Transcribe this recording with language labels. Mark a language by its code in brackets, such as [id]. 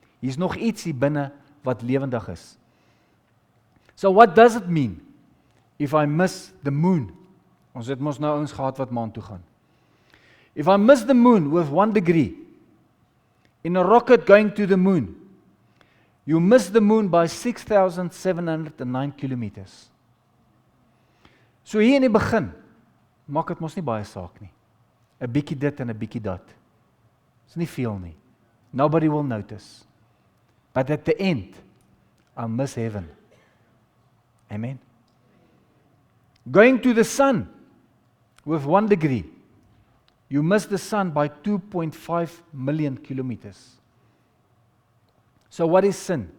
[af] Hier's nog iets hier binne wat lewendig is. [en] So what does it mean if I miss the moon? [af] Ons het mos nou ons gehad wat maan toe gaan. [en] If I miss the moon with 1 degree, in a rocket going to the moon, you miss the moon by 6,709 kilometers. [af] So hier in die begin, maak dit mos nie baie saak nie. 'n bietjie dit en 'n bietjie dat. Dis nie veel nie. [en] Nobody will notice. But at the end, I'll miss heaven. Amen. Going to the sun with 1 degree, you miss the sun by 2.5 million kilometers. So what is sin?